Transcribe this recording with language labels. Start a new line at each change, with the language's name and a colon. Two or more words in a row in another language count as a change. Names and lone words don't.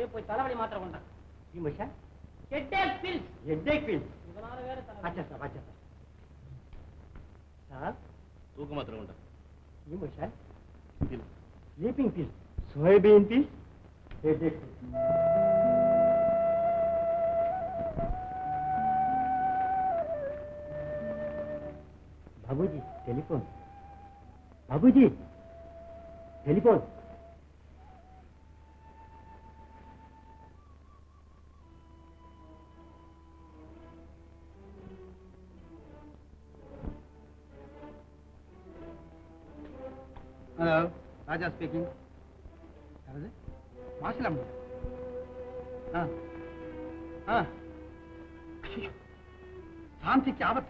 Tamil: போய் தலைவலி மாத்திரை கொண்டான்.
English: headache pills. headache pills.
Tamil: இதனால வேற தலை. அச்சா சார் சார் தூக்க மாத்திரை கொண்டான்.
English: sleeping pill. soyabean pill. headache pill.
Hindi: बाबूजी टेलीफोन. बाबूजी टेलीफोन.
English: hello, Raja speaking.
Tamil: யாரது? மாசிலாம். சாந்திக்கு ஆபத்தா?